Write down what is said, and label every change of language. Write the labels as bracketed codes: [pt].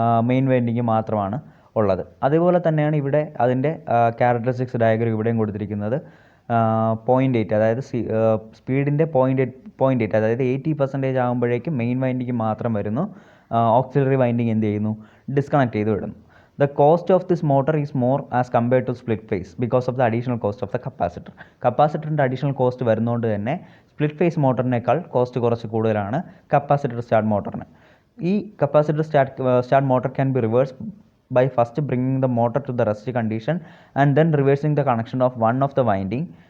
[ml] Main winding മാത്രമാണ് ഉള്ളത്. അതുപോലെ തന്നെയാണ് ഇവിടെ അതിൻ്റെ ക്യാരക്ടറിസ്റ്റിക്സ് ഡയഗ്രം ഇവിടെയും കൊടുത്തിരിക്കുന്നത്. 0.8, അതായത് സ്പീഡിൻ്റെ 0.8, അതായത് 80% ആകുമ്പോഴേക്കും മെയിൻ വൈൻഡിങ് മാത്രം വരുന്നു. ഓക്സിലറി വൈൻഡിങ് എന്ത് ചെയ്യുന്നു? ഡിസ്കണക്ട് ചെയ്ത് വിടുന്നു. [en] The cost of this motor is more as compared to split phase because of the additional cost of the capacitor. [ml] കപ്പാസിറ്ററിൻ്റെ additional cost വരുന്നതുകൊണ്ട് തന്നെ സ്പ്ലിറ്റ് ഫേസ് മോട്ടറിനേക്കാൾ കോസ്റ്റ് കുറച്ച് കൂടുതലാണ് കപ്പാസിറ്റർ സ്റ്റാർട്ട് മോട്ടറിന്. [en] ഈ capacitor start motor can be reverse by first bringing the motor to the rest condition and then reversing the connection of one of the winding.